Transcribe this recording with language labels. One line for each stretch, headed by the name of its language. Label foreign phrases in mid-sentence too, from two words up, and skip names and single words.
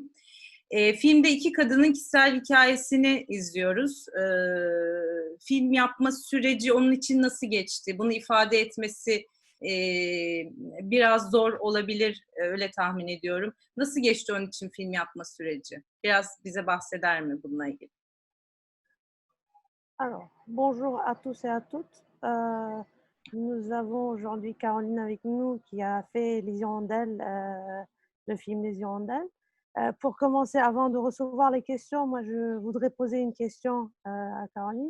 Turkish: Filmde iki kadının kişisel hikayesini izliyoruz. Film yapma süreci onun için nasıl geçti? Bunu ifade etmesi e, biraz zor olabilir, öyle tahmin ediyorum. Nasıl geçti onun için film yapma süreci? Biraz bize bahseder mi bununla ilgili?
French: Alors, bonjour à tous et à toutes. Nous avons aujourd'hui Caroline avec nous qui a fait Les Hirondelles, le film Les Hirondelles. Pour commencer, avant de recevoir les questions, moi je voudrais poser une question à Caroline.